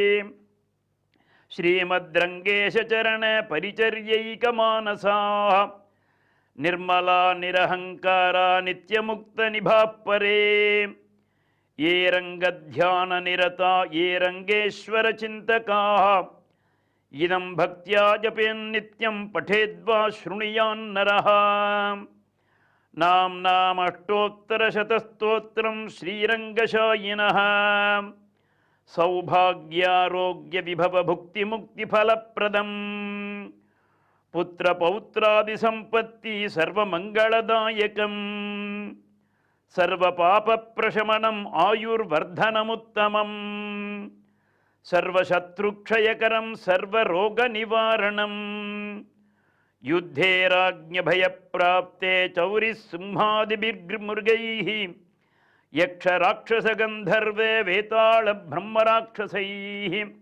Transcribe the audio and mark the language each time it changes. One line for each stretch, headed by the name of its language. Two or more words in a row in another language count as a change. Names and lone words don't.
Sanskrit: श्रीमद्रङ्गेशचरण परिचर्यैकमानसाः निर्मला निरहङ्कारा नित्यमुक्तनिभाः परे ये रङ्गध्याननिरता ये रङ्गेश्वरचिन्तकाः इदं भक्त्या जपेन्नित्यं पठेद्वा शृणुयान्नरः नाम्नामष्टोत्तरशतस्तोत्रं श्रीरङ्गशायिनः सौभाग्यारोग्यविभवभुक्तिमुक्तिफलप्रदम् पुत्र पौत्रादि सम्पत्ति सर्वमङ्गलदायकम् सर्व पाप प्रशमनम् आयुर्वर्धनमुत्तमम् सर्वशत्रुक्षयकरम् सर्वरोग निवारणम् युद्धे राजभयप्राप्ते चौरैः सिंहादिभिर्मृगैः यक्षराक्षसगन्धर्वे वेताल ब्रह्मराक्षसैः